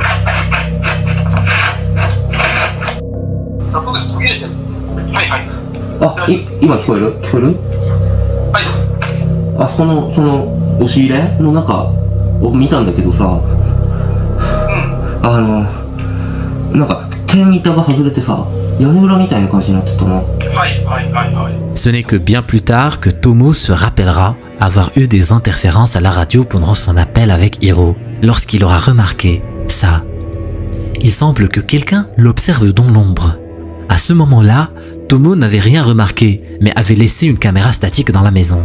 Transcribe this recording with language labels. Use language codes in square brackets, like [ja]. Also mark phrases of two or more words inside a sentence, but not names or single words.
[ja] 雑音で途切れてる。はい。あ、今聞こえる？聞こえる？はい。あそこの、その、押し入れの中を見たんだけどさ、なんか、天板が外れてさ、屋根裏みたいな感じになってたな。 [fr] Ce n'est que bien plus tard que Tomo se rappellera avoir eu des interférences à la radio pendant son appel avec Hiro, lorsqu'il aura remarqué ça. Il semble que quelqu'un l'observe dans l'ombre. À ce moment-là, Tomo n'avait rien remarqué, mais avait laissé une caméra statique dans la maison.